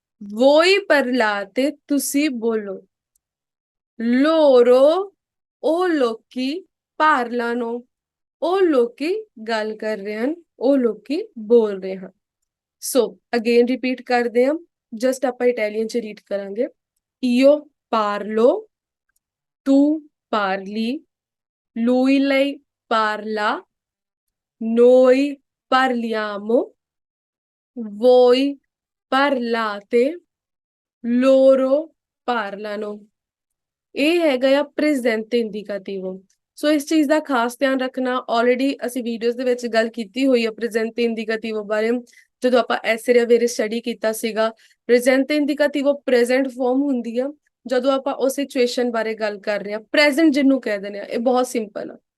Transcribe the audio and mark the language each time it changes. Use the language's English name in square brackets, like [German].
[Italian] Voi parlate, [Punjabi] ਤੁਸੀਂ ਬੋਲੋ। [Italian] Loro, [Punjabi] ਉਹ ਲੋਕੀ [Italian] parlano, [Punjabi] ਉਹ ਲੋਕੀ ਗੱਲ ਕਰ ਰਹੇ ਹਨ, ਉਹ ਲੋਕੀ ਬੋਲ ਰਹੇ ਹਨ। ਸੋ ਅਗੇਨ ਰਿਪੀਟ ਕਰਦੇ ਹਾਂ, ਜਸਟ ਆਪਾਂ ਇਟਾਲੀਅਨ ਚ ਰੀਡ ਕਰਾਂਗੇ। [Italian] Io parlo, tu parli, lui lei parla, noi parliamo, voi parlate, loro parlano। [Punjabi] ਇਹ ਹੈਗਾ ਆ ਪ੍ਰੈਜ਼ੈਂਟ ਇੰਡੀਕੇਟਿਵ। ਸੋ ਇਸ ਚੀਜ਼ ਦਾ ਖਾਸ ਧਿਆਨ ਰੱਖਣਾ। ਆਲਰੇਡੀ ਅਸੀਂ ਵੀਡੀਓਜ਼ ਦੇ ਵਿੱਚ ਗੱਲ ਕੀਤੀ ਹੋਈ ਆ ਪ੍ਰੈਜ਼ੈਂਟ ਇੰਡੀਕੇਟਿਵ ਬਾਰੇ, ਜਦੋਂ ਆਪਾਂ ਐਸਰੇ ਵੇਰੇ ਸਟੱਡੀ ਕੀਤਾ ਸੀਗਾ। ਪ੍ਰੈਜ਼ੈਂਟ ਇੰਡੀਕੇਟਿਵ ਪ੍ਰੈਜ਼ੈਂਟ ਫਾਰਮ ਹੁੰਦੀ ਆ ਜਦੋਂ ਆਪਾਂ ਉਸ ਸਿਚੁਏਸ਼ਨ ਬਾਰੇ ਗੱਲ ਕਰ ਰਹੇ ਹਾਂ। ਪ੍ਰੈਜ਼ੈਂਟ ਜਿਹਨੂੰ ਕਹਿ ਦਿੰਦੇ ਆ, ਇਹ ਬਹੁਤ ਸਿੰਪਲ ਆ।